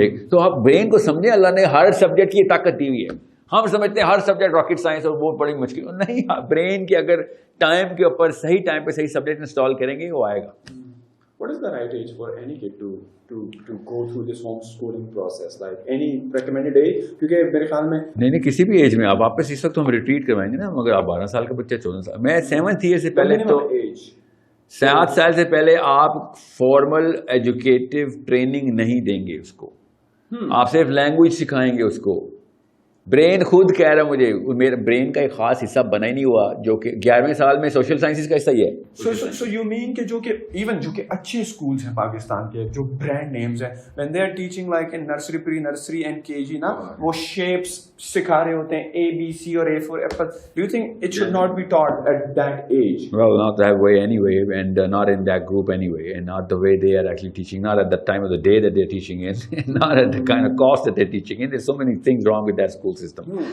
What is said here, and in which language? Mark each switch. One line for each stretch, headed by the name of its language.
Urdu: تو آپ برین کو سمجھیں, اللہ نے ہر سبجیکٹ کی طاقت دی ہوئی ہے. ہم سمجھتے ہیں ہر سبجیکٹ راکٹ سائنس اور وہ بڑی مشکل نہیں. برین کی اگر ٹائم کے اوپر صحیح ٹائم پہ صحیح سبجیکٹ انسٹال کریں گے وہ آئے گا.
English: What is the right age for any kid to go through this homeschooling process? Like any recommended age?
Urdu: کیونکہ میرے خیال میں نہیں کسی بھی ایج میں آپ واپس اس وقت ہم ریٹریٹ کروائیں گے نا, مگر آپ 12 سال کا بچہ 14 سال, میں 7th ایئر سے پہلے تو 7 سال سے پہلے آپ فارمل ایجوکیٹو ٹریننگ نہیں دیں گے اس کو, آپ صرف لینگویج سکھائیں گے اس کو. برین خود کہہ رہا ہے مجھے, میرے برین کا ایک خاص حصہ بنا ہی نہیں ہوا جو کہ 11ویں سال میں سوشل سائنسز کا حصہ ہی ہے.
English: So you mean
Urdu: کہ جو کہ اچھے اسکولس ہیں پاکستان کے, جو برانڈ نیمز ہیں,
English: when they are teaching like in nursery, pre-nursery and KG
Urdu: نا, وہ shapes سکھا رہے ہوتے ہیں, A, B, C اور
English: A for apple. Do you think it should not be taught at that age? Well, not that way anyway, and not in that group anyway, and not the way they are actually teaching, not at the time of the day that they're teaching it, not at the kind of cost that they're teaching it. There's so many things wrong with that school system.